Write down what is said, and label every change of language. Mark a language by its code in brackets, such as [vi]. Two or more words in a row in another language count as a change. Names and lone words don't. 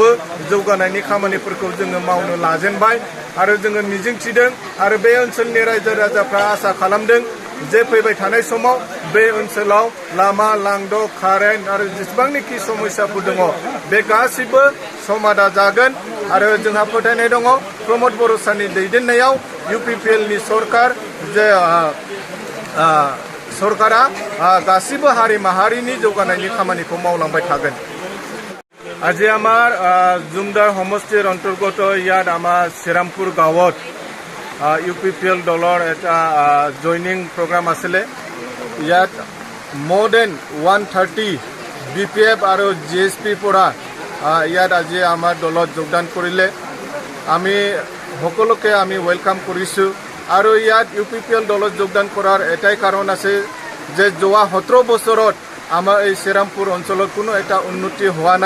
[brx] जौगानायनि खामानिफोरखौ जोङो मावनो लाजेनबाय आरो जोङो मिजिंथिदों आरो बे ओनसोलनि रायजो राजाफ्रा आसा खालामदों जे फैबाय थानाय समाव बे ओनसोलाव लामा लांद' कारेन्ट आरो जेसेबांनिखि समस्याफोर दङ बे गासिबो समाधान जागोन आरो जोंहा फोथायनाय दङ प्रमद बर' सारनि दैदेननायाव UPPL नि सरकार जे सरकारा गासिबो हारि माहारिनि जौगानायनि खामानिखौ मावलांबाय थागोन। [as] আজি আমাৰ জুমদাৰ সমষ্টিৰ অন্তৰ্গত ইয়াত আমাৰ শ্ৰীৰামপুৰ গাঁৱত UPPL দলৰ এটা [en] joining program [as] আছিলে। ইয়াত [en] more than [as] 130 BPF আৰু GSP পৰা ইয়াত আজি আমাৰ দলত যোগদান কৰিলে। আমি সকলোকে আমি ওয়েলকাম কৰিছোঁ আৰু ইয়াত UPPL দলত যোগদান কৰাৰ এটাই কাৰণ আছে যে যোৱা 17 বছৰত আমাৰ এই শ্ৰীৰামপুৰ অঞ্চলত কোনো এটা উন্নতি হোৱা নাই।